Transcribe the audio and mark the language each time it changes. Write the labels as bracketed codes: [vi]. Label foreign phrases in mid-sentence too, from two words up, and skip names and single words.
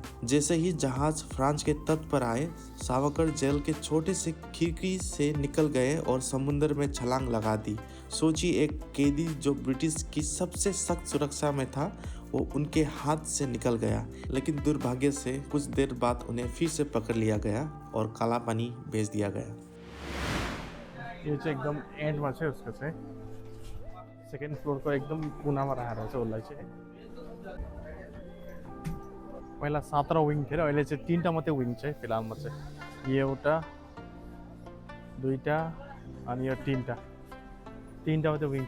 [hi] जैसे ही जहाज फ्रांस के तट पर आए, सावरकर जेल के छोटे से खिड़की से निकल गए और समुद्र में छलांग लगा दी। सोचिए, एक कैदी जो ब्रिटिश की सबसे सख्त सुरक्षा में था, वो उनके हाथ से निकल गया। लेकिन दुर्भाग्य से कुछ देर बाद उन्हें फिर से पकड़ लिया गया और काला पानी भेज दिया गया। [ne] यो चाहिँ एकदम एन्डमा चाहिँ उसको चाहिँ [en] second floor-को [ne] एकदम कुनामा राखेर चाहिँ उसलाई चाहिँ पहिला 17 विङ थियो, अहिले चाहिँ 3टा मात्रै विङ छ फिलहालमा चाहिँ। यो एउटा, 2टा अनि यो 3टा मात्रै विङ छ।